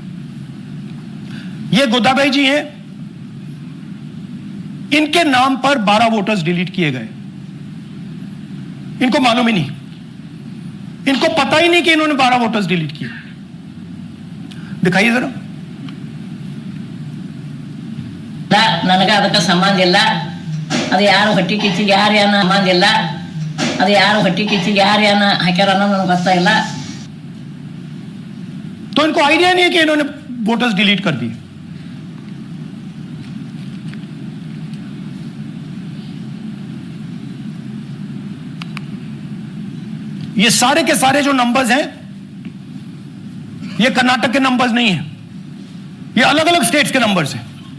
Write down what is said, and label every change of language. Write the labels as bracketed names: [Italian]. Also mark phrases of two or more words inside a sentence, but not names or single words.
[Hindi] ये गोदाबाई जी हैं, इनके नाम पर 12 [English] voters delete [Hindi] किए गए। इनको मालूम ही नहीं, इनको पता ही नहीं कि इन्होंने 12 [English] voters delete [Hindi] किए। दिखाइए जरा। [Kannada] ನನಗೆ ಅದಕ್ಕೆ ಸಂಬಂಧ ಇಲ್ಲ, ಅದು ಯಾರು ಹೊಟ್ಟಿ ಕಿಚ್ಚಿಗೆ ಯಾರು ಏನ ಸಂಬಂಧ ಇಲ್ಲ, ಅದು ಯಾರು ಹೊಟ್ಟಿ ಕಿಚ್ಚಿಗೆ ಯಾರು ಏನ ಹಾಕ್ಯಾರ ಅನ್ನೋದು ನನಗೆ ಗೊತ್ತಾಗಿಲ್ಲ। [Hindi] तो इनको आइडिया नहीं है कि इन्होंने [English] voters delete [Hindi] कर दिए। ये सारे के सारे जो नंबर्स हैं, ये कर्नाटक के नंबर्स नहीं हैं, ये अलग अलग स्टेट्स के नंबर्स हैं।